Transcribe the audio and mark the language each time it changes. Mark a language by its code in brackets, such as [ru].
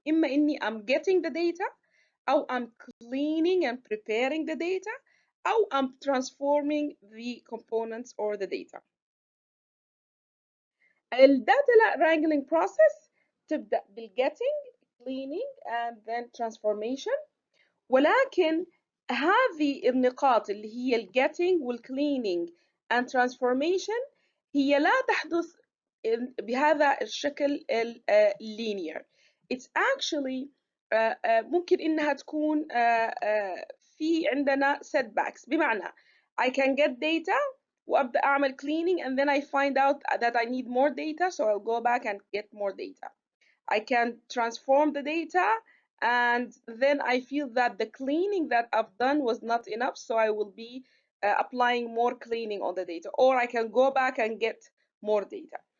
[ar] إما إني [en] I'm getting the data أو I'm cleaning and preparing the data أو I'm transforming the components or the data. الداتا wrangling process [ar] تبدأ [en] بالgetting, cleaning and then transformation. [ar] ولكن هذه النقاط اللي هي الgetting والcleaning [en] and transformation [ar] هي لا تحدث بهذا الشكل linear. [en] It's actually [ar] ممكن إنها تكون في عندنا setbacks. بمعنى [en] I can get data [ar] وابدا اعمل [en] cleaning, and then I find out that I need more data, so I'll go back and get more data. I can transform the data, and then I feel that the cleaning that I've done was not enough, so I will be applying more cleaning on the data, or I can go back and get more data.